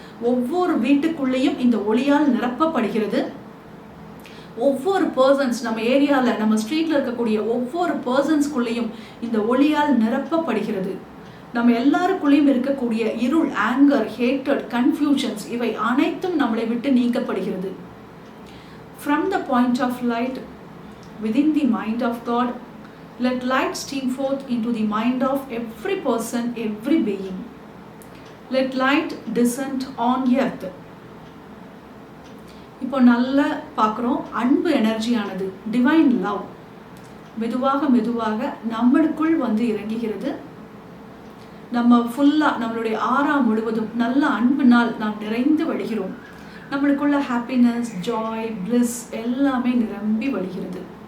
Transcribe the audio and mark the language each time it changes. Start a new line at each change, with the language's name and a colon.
Tamil: ஒவ்வொரு வீட்டுக்குள்ளேயும் இந்த ஒளியால் நிரப்பப்படுகிறது. ஒவ்வொரு பர்சன்ஸ் நம்ம ஏரியாவில் நம்ம ஸ்ட்ரீட்ல இருக்கக்கூடிய ஒவ்வொரு பர்சன்ஸ்குள்ளேயும் இந்த ஒளியால் நிரப்பப்படுகிறது. நம்ம எல்லாருக்குள்ளேயும் இருக்கக்கூடிய இருள், ஆங்கர், ஹேட்டட், கன்ஃபியூஷன்ஸ் இவை அனைத்தும் நம்மளை விட்டு நீக்கப்படுகிறது.
English: From the point of light within the mind of God, let light stream forth into the mind of every person, every being. Let light descend on earth.
Tamil: இப்போ நல்லா பார்க்குறோம், அன்பு எனர்ஜியானது, டிவைன் லவ் மெதுவாக மெதுவாக நம்மளுக்குள் வந்து இறங்குகிறது. நம்ம ஃபுல்லாக நம்மளுடைய ஆறா முழுவதும் நல்ல அன்பினால் நாம் நிறைந்து வழிகிறோம். நம்மளுக்குள்ள ஹாப்பினஸ், ஜாய், பிளிஸ் எல்லாமே நிரம்பி வழிகிறது.